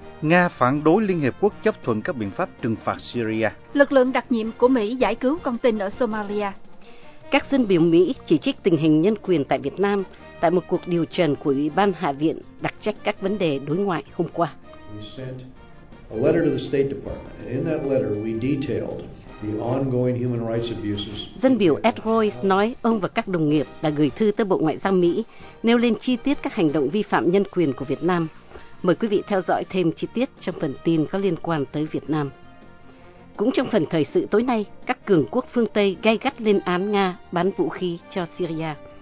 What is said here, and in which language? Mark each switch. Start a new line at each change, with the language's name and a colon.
Vietnamese: Nga phản đối Liên Hiệp Quốc chấp thuận các biện pháp trừng phạt Syria. Lực lượng đặc nhiệm của Mỹ giải cứu con tin ở Somalia. Các dân biểu Mỹ chỉ trích tình hình nhân quyền tại Việt Nam tại một cuộc điều trần của Ủy ban Hạ viện đặc trách các vấn đề đối ngoại hôm qua.
English: A letter to the State Department. In that letter, we detailed the ongoing human rights abuses.
Vietnamese: Dân biểu Ed Royce nói ông và các đồng nghiệp đã gửi thư tới Bộ Ngoại giao Mỹ, nêu lên chi tiết các hành động vi phạm nhân quyền của Việt Nam. Mời quý vị theo dõi thêm chi tiết trong phần tin có liên quan tới Việt Nam. Cũng trong phần thời sự tối nay, các cường quốc phương Tây gay gắt lên án Nga bán vũ khí cho Syria.